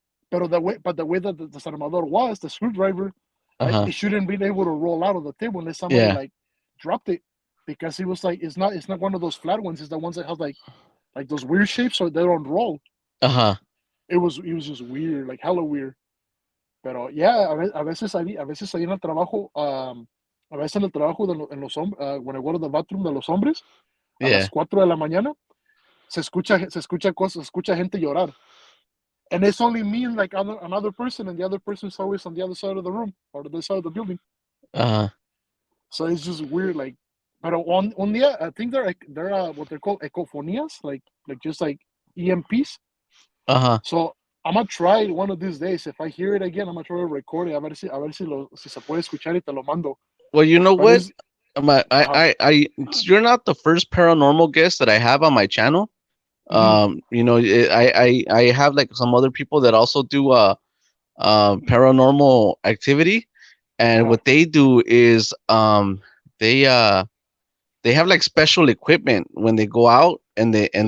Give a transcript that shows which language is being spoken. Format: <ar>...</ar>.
<en>But the way that the desarmador was, the screwdriver, like Uh-huh. it shouldn't be able to roll out of the table unless somebody Yeah. like dropped it, because it was like it's not one of those flat ones. It's the ones that have like those weird shapes, so they don't roll. Uh-huh. It was just weird, like hella weird.</en> <es>Pero yeah, a veces ahí en el trabajo, a veces en el trabajo en los hombres,</es> <en>when I go to the bathroom</en> <es>de los hombres, a Yeah. las 4 de la mañana, se escucha cosas, se escucha gente llorar.</es> <en>and it's only me and like another person, and the other person's always on the other side of the room or the other side of the building. Uh-huh. So it's just weird. Like, but on the I think they're what they're called ecofonias, like just like EMPs. Uh-huh. So I'm gonna try it one of these days. If I hear it again, I'm gonna try to record it.</en> <es>A ver si se puede escuchar y te lo mando.</es> <en>Well, you know But what? it's uh, You're not the first paranormal guest that I have on my channel. mhm, I have like some other people that also do paranormal activity, and uh, what they do is they they have like special equipment when they go out, and</en>